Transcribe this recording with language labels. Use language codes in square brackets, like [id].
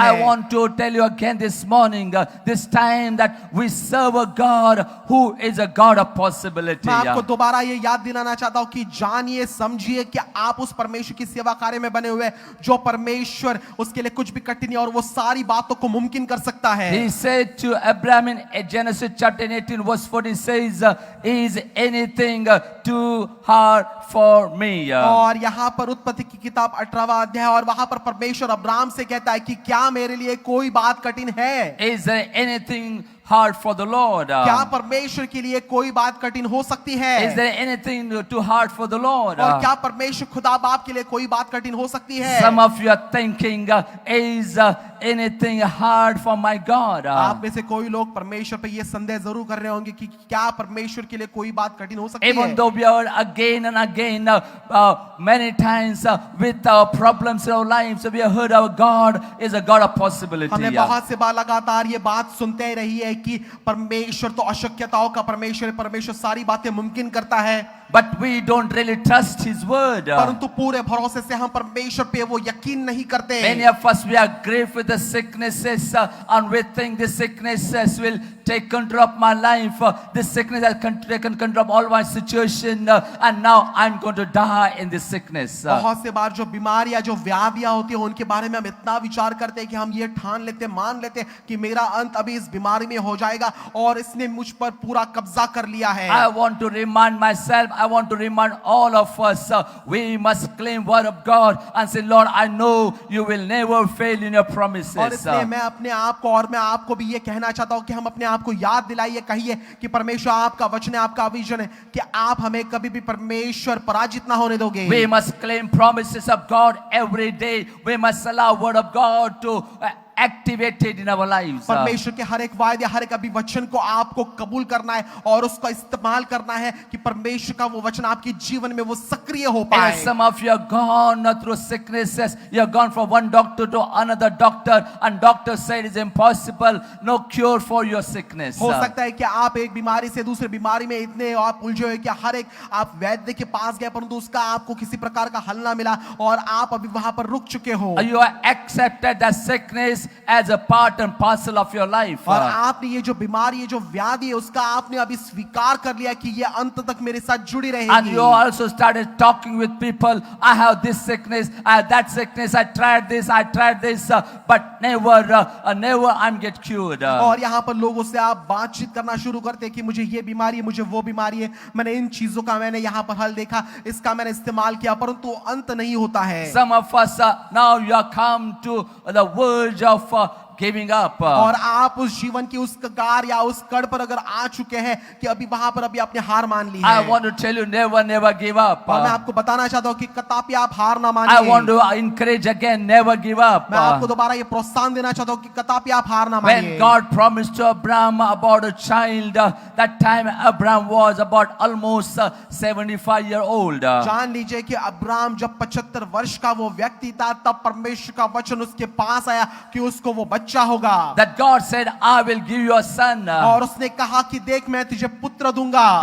[en] I want to tell you again this morning, this time, that we serve a God who is a God of possibility. [hi] मैं आपको दोबारा ये याद दिलाना चाहता हूँ कि जानिए समझिए कि आप उस परमेश्वर की सेवा कार्य में बने हुए जो परमेश्वर उसके लिए कुछ भी कठिन नहीं और वो सारी बातों को मुमकिन कर सकता है। [en] He said to Abraham in Genesis chapter 18 verse 14 says, is anything too hard for me? [hi] और यहाँ पर उत्पत्ति की किताब 18वां अध्याय और वहां पर परमेश्वर अब्राम से कहता है कि क्या मेरे लिए कोई बात कठिन है? [en] Is there anything hard for the Lord? [hi] क्या परमेश्वर के लिए कोई बात कठिन हो सकती है? [en] Is there anything too hard for the Lord? [hi] और क्या परमेश्वर खुदा बाप के लिए कोई बात कठिन हो सकती है? [en] Some of you are thinking, is anything hard for my God? [hi] आप में से कोई लोग परमेश्वर पे ये संदेह जरूर कर रहे होंगे कि क्या परमेश्वर के लिए कोई बात कठिन हो सकती है? [en] Even though we are again and again many times with our problems in our lives, we have heard our God is a God of possibility. [hi] हमने बहुत से बार लगातार ये बात सुनते ही रही है कि परमेश्वर तो अशक्यताओं का परमेश्वर है, परमेश्वर सारी बातें मुमकिन करता है। [en] But we don't really trust His word. [hi] परंतु पूरे भरोसे से हम परमेश्वर पे वो यकीन नहीं करते। [en] Many of us, we are grieved with the sicknesses and we think the sicknesses will take control of my life. This sickness has taken control of all my situation and now I'm going to die in this sickness. [hi] बहुत से बार जो बीमारियां जो व्याधियां होती हैं उनके बारे में हम इतना विचार करते हैं कि हम ये ठान लेते मान लेते कि मेरा अंत अभी इस बीमारी में हो जाएगा और इसने मुझ पर पूरा कब्जा कर लिया है। [en] I want to remind myself, I want to remind all of us, we must claim word of God and say, Lord, I know you will never fail in your promises. [hi] और इसलिए मैं अपने आप को और मैं आपको भी ये कहना चाहता हूँ कि हम अपने आप आपको याद दिलाइए, कहिए कि परमेश्वर आपका वचन है, आपका विजन है कि आप हमें कभी भी परमेश्वर पराजित ना होने दोगे। [en] We must claim promises of God every day. We must allow word of God to activated in our lives. [hi] परमेश्वर के हर एक वायदे, हर एक अभिवचन को आपको कबूल करना है और उसका इस्तेमाल करना है कि परमेश्वर का वो वचन आपके जीवन में वो सक्रिय हो पाए। [en] Some of you have gone through sicknesses. You have gone from one doctor to another doctor, and doctor said it's impossible, no cure for your sickness. [hi] हो सकता है कि आप एक बीमारी से दूसरे बीमारी में इतने आप उलझे हुए कि हर एक आप वैद्य के पास गए परंतु उसका आपको किसी प्रकार का हल ना मिला और आप अभी वहां पर रुक चुके हो। [en] You have accepted that sickness as a part and parcel of your life. [hi] और आपने ये जो बीमारी, ये जो व्याधि है उसका आपने अभी स्वीकार कर लिया कि ये अंत तक मेरे साथ जुड़ी रहेगी। [en] And you also started talking with people. I have this sickness, I have that sickness. I tried this, but never I'm get cured. [hi] और यहाँ पर लोगों से आप बातचीत करना शुरू करते हैं कि मुझे ये बीमारी है, मुझे वो बीमारी है, मैंने इन चीजों का मैंने यहाँ पर हल देखा, इसका मैंने इस्तेमाल किया, परंतु अंत नहीं होता है। [en] Some of us now you have come to the verge of giving up. [hi] और आप उस जीवन की उस कगार या उस कड़ पर अगर आ चुके हैं कि अभी वहां पर अभी आपने हार मान ली है। [en] I want to tell you, never give up. [hi] और मैं आपको बताना चाहता हूँ कि कदापि आप हार ना [en] I [hi] मानिए। [en] want to encourage again, never give up. [hi] मैं आपको दोबारा ये प्रोत्साहन देना चाहता हूँ कि कदापि आप हार ना [en] When [hi] मानिए। [en] God promised to Abraham about a child, that time Abraham was about almost 75 years old. [hi] जान लीजिए कि अब्राहम जब 75 वर्ष का वो व्यक्ति था तब परमेश्वर का वचन उसके पास आया कि उसको वो बच्चा होगा। [en] That God said, I will give you a son. [hi] और उसने कहा कि देख मैं तुझे पुत्र दूंगा।